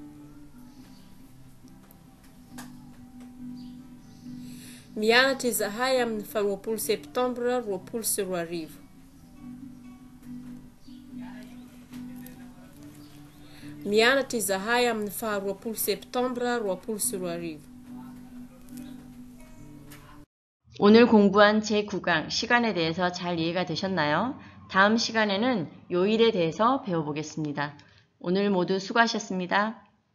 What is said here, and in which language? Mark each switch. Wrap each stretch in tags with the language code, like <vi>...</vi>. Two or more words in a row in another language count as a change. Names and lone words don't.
<mg>Mianatra izahay amin'ny faharoapolo septambra roapolo sy roarivo. Mianatra izahay amin'ny faharoapolo septambra roapolo sy roarivo.</mg> <ko>오늘 공부한 제9강 시간에 대해서 잘 이해가 되셨나요? 다음 시간에는 요일에 대해서 배워보겠습니다. 오늘 모두 수고하셨습니다.</ko>